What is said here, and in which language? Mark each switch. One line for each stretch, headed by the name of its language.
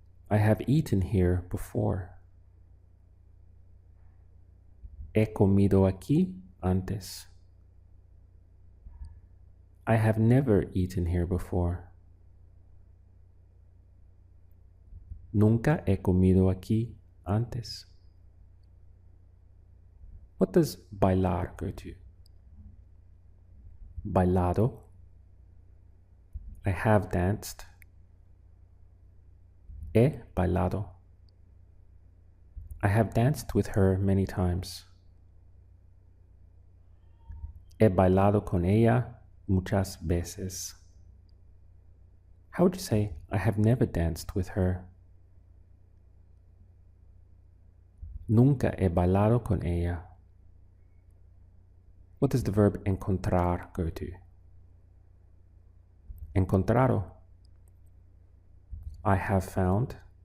English: I have eaten here before.
Spanish: He comido aquí antes.
English: I have never eaten here before.
Spanish: Nunca he comido aquí antes.
English: What does bailar go to? Bailado. I have danced.
Spanish: He bailado.
English: I have danced with her many times.
Spanish: He bailado con ella muchas veces.
English: How would you say I have never danced with her?
Spanish: Nunca he bailado con ella.
English: What does the verb encontrar go to? Encontrado. I have found.